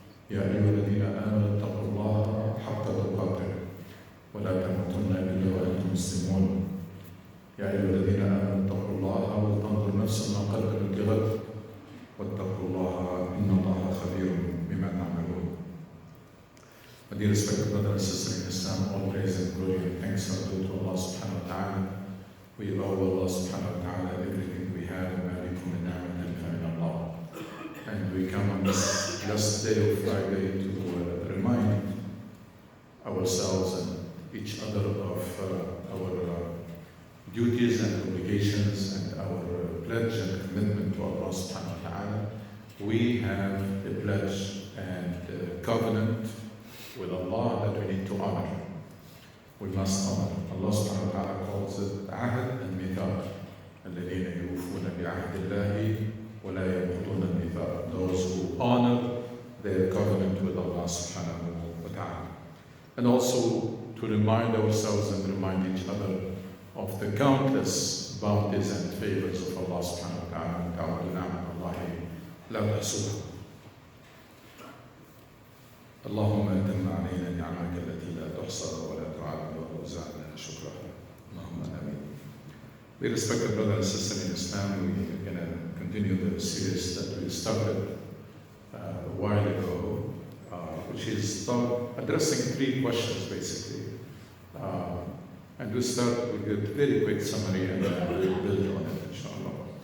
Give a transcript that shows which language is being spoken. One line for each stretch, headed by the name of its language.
Arabic: يا أيها الذين آمنوا اتقوا الله حق تقاته ولا تموتن إلا وأنتم مسلمون يا أيها الذين آمنوا اتقوا الله ولتنظر نفس ما قدمت لغد واتقوا الله إن الله خبير بما تعملون.
English: My dear respected brothers and sisters in Islam, all praise and glory and thanks are due to Allah subhanahu wa ta'ala. We owe Allah subhanahu wa ta'ala everything we have and
Arabic: malikum min ni'matin fa min Allah.
English: And we come on this last day of Friday to remind ourselves and each other of our duties and obligations and our pledge and commitment to Allah subhanahu wa ta'ala. We have a pledge and a covenant with Allah that we need to honor. We must honor. Allah subhanahu wa ta'ala calls it
Arabic: عهد الميثاق الذين يوفون بعهد الله ولا ينقضون الميثاق.
English: Those who honor their covenant with Allah subhanahu wa ta'ala. And also to remind ourselves and remind each other of the countless bounties and favors of Allah subhanahu wa ta'ala.
Arabic: تعالى نعم الله لا تحصوها. اللهم أتم علينا نعمك التي لا تحصى ولا تعد وأوزعنا شكرها. اللهم آمين.
English: We respected brothers and sisters in Islam, we're going to continue the series that we started a while ago, which is addressing three questions basically. And we'll start with a very quick summary and then we'll build on it, inshallah.